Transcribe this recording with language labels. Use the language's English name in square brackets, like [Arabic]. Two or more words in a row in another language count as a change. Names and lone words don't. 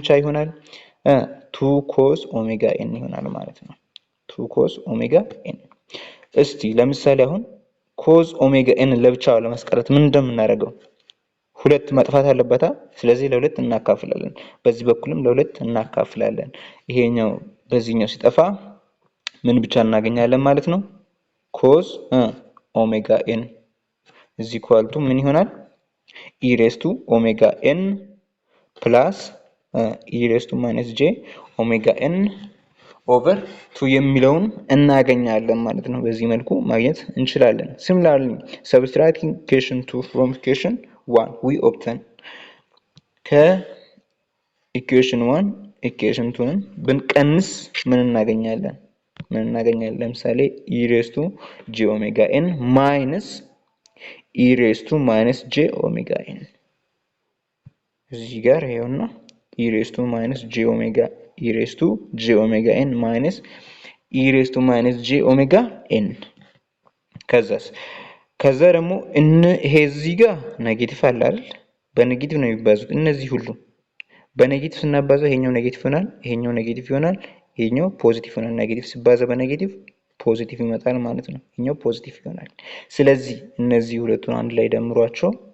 [Amharic] ብቻ ይሆናል 2 [English] cos omega n [Amharic] ይሆናል ማለት ነው። 2 [English] cos omega n። [Amharic] እስቲ ለምሳሌ አሁን [English] cos omega n [Amharic] ለብቻው ለማስቀረት ምን እንደምናደርገው ሁለት መጥፋት አለበታ። ስለዚህ ለሁለት እናካፍላለን፣ በዚህ በኩልም ለሁለት እናካፍላለን። ይሄኛው በዚህኛው ሲጠፋ ምን ብቻ እናገኛለን ማለት ነው [English] cos omega n is equal to [Amharic] ምን ይሆናል [English] e raised to omega n plus e raised to minus j omega n over 2 [Amharic] የሚለውን እናገኛለን ማለት ነው። በዚህ መልኩ ማግኘት እንችላለን። [English] similarly subtracting equation 2 from equation 1 we obtain [Amharic] ከኢኩዌሽን 1 ኢኩዌሽን 2ን ብንቀንስ ምን እናገኛለን? [English] ለምሳሌ e raised to j omega n minus e raised to minus j omega n [Amharic] እዚህ ጋር ይሄውና [English] e raised to minus j omega e raised to j omega n minus e raised to minus j omega n [Amharic] ከዛ ደግሞ ይሄ እዚህ ጋር ኔጌቲቭ አለ አይደል? በኔጌቲቭ ነው የሚባዙት እነዚህ ሁሉ በኔጌቲቭ ስናባዛው ይሄኛው ኔጌቲቭ ይሆናል፣ ይሄኛው ኔጌቲቭ ይሆናል፣ ይሄኛው ፖዚቲቭ ይሆናል። ኔጌቲቭ ሲባዛ በኔጌቲቭ ፖዚቲቭ ይመጣል ማለት ነው። ይሄኛው ፖዚቲቭ ይሆናል። ስለዚህ እነዚህ ሁለቱን አንድ ላይ ደምሯቸው